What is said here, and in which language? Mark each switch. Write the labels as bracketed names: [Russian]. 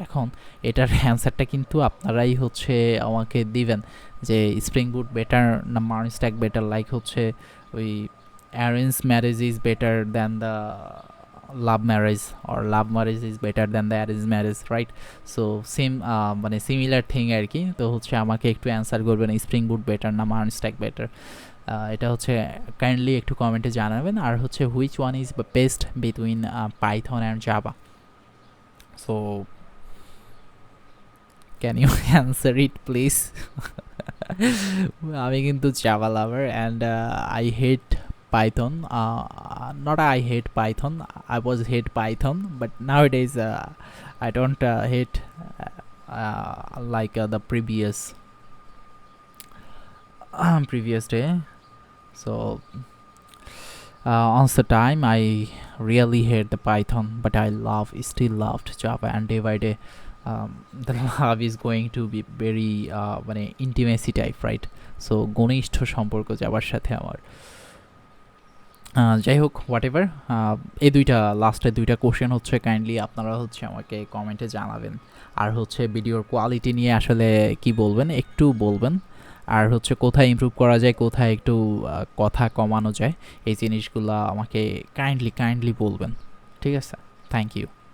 [Bangla] এখন এটার অ্যান্সারটা কিন্তু আপনারাই হচ্ছে আমাকে দিবেন যে স্প্রিং বুট বেটার না মার্ন স্ট্যাক বেটার, লাইক হচ্ছে ওই [English] Arrange marriage is better than the love marriage, or love marriage is better than the arrange marriage, right? [Bangla] So same মানে সিমিলার থিং আর কি। তো হচ্ছে আমাকে একটু অ্যান্সার করবেন স্প্রিং বুট বেটার না মার্ন স্ট্যাক বেটার, এটা হচ্ছে কাইন্ডলি একটু কমেন্টে জানাবেন। আর হচ্ছে [English] Which one is best between Python and Java? So, can you answer it, please? [Bangla] আমি কিন্তু [English] Java lover and I hate Python. Not I hate Python, I was hate Python, but nowadays I don't hate like the previous day. So on the time I really hate the Python, but I still loved Java, and day by day the love is going to be very মানে intimacy type, right? [Bangla] So ঘনিষ্ঠ সম্পর্ক যাবার সাথে আমার। যাই হোক, what ever, এই লাস্টের দুইটা কোশ্চেন হচ্ছে কাইন্ডলি আপনারা হচ্ছে আমাকে কমেন্টে জানাবেন। আর হচ্ছে ভিডিওর কোয়ালিটি নিয়ে আসলে কি বলবেন একটু বলবেন, আর হচ্ছে কোথায় ইমপ্রুভ করা যায়, কোথায় একটু কথা কমানো যায়, এই জিনিসগুলো আমাকে কাইন্ডলি বলবেন, ঠিক আছে? [English] Thank you.